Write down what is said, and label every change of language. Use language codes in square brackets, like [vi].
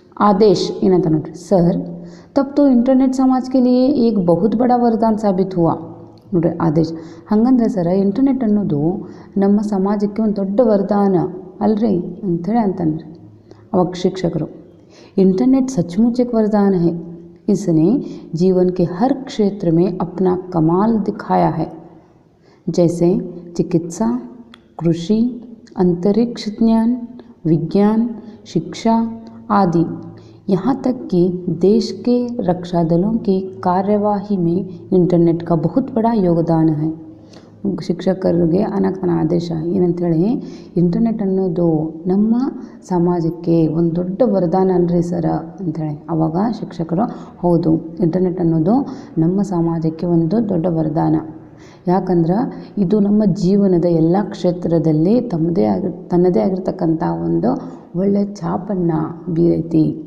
[hi] आदेश [kn] ಏನಂತ ನೋಡ್ರಿ, ಸರ್ [hi] तब तो इंटरनेट समाज के लिए एक बहुत बड़ा वरदान साबित हुआ. [kn] ನೋಡ್ರಿ ಆದೇಶ ಹಂಗಂದ್ರೆ ಸರ ಇಂಟರ್ನೆಟ್ ಅನ್ನೋದು ನಮ್ಮ ಸಮಾಜಕ್ಕೆ ಒಂದು ದೊಡ್ಡ ವರದಾನ ಅಲ್ರಿ ಅಂಥೇಳಿ ಅಂತಂದ್ರಿ. ಅವಾಗ ಶಿಕ್ಷಕರು, [hi] इंटरनेट सचमुच एक वरदान है. इसने जीवन के हर क्षेत्र में अपना कमाल दिखाया है. जैसे चिकित्सा, कृषि, अंतरिक्ष ज्ञान, विज्ञान, शिक्षा आदि। यहाँ तक कि देश के रक्षा दलों की कार्यवाही में इंटरनेट का बहुत बड़ा योगदान है. [kn] ಶಿಕ್ಷಕರಿಗೆ ಅನ್ನೋಕ್ಕನ ಆದೇಶ ಏನಂತೇಳಿ, ಇಂಟರ್ನೆಟ್ ಅನ್ನೋದು ನಮ್ಮ ಸಮಾಜಕ್ಕೆ ಒಂದು ದೊಡ್ಡ ವರದಾನ ಅಲ್ರಿ ಸರ ಅಂಥೇಳಿ. ಆವಾಗ ಶಿಕ್ಷಕರು ಹೌದು, ಇಂಟರ್ನೆಟ್ ಅನ್ನೋದು ನಮ್ಮ ಸಮಾಜಕ್ಕೆ ಒಂದು ದೊಡ್ಡ ವರದಾನ. ಯಾಕಂದ್ರೆ ಇದು ನಮ್ಮ ಜೀವನದ ಎಲ್ಲ ಕ್ಷೇತ್ರದಲ್ಲಿ ತನ್ನದೇ ಆಗಿರ್ತಕ್ಕಂಥ ಒಂದು ಒಳ್ಳೆಯ ಛಾಪನ್ನು ಬೀರೈತಿ.